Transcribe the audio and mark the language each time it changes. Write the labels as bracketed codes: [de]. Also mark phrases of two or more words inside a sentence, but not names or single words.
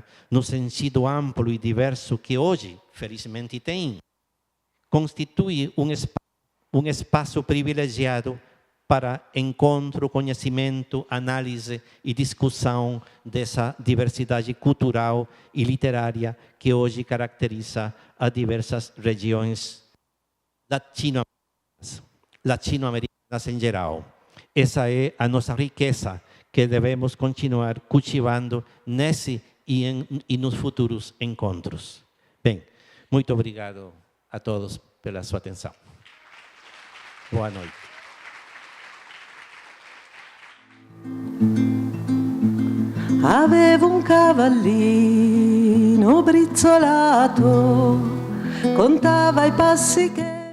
[pt] no sentido amplo e diverso que hoje, felizmente, tem, constitui um espaço privilegiado para encontro, conhecimento, análise e discussão dessa diversidade cultural e literária que hoje caracteriza as diversas regiões latino-americanas em geral. Essa é a nossa riqueza que devemos continuar cultivando nesse e nos futuros encontros. Bem, muito obrigado a todos pela sua atenção. Boa noite. [it] Avevo un cavallino brizzolato, contava i passi che